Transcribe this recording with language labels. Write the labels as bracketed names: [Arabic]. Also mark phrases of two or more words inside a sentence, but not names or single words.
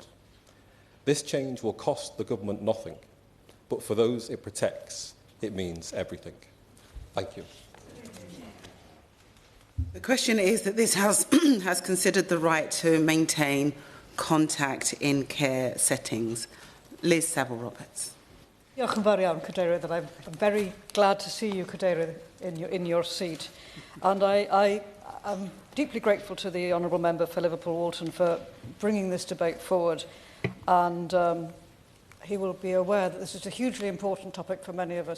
[English] This change will cost the government nothing, but for those it protects, it means everything. Thank you. The question is that this House has considered the right to maintain contact in care settings. Liz Saville-Roberts. [Welsh] Diolch yn fawr iawn, Cadeirydd, [English] and I'm very glad to see you, Cadeirydd, in your seat. And I am deeply grateful to the Honourable Member for Liverpool Walton for bringing this debate forward. And he will be aware that this is a hugely important topic for many of us.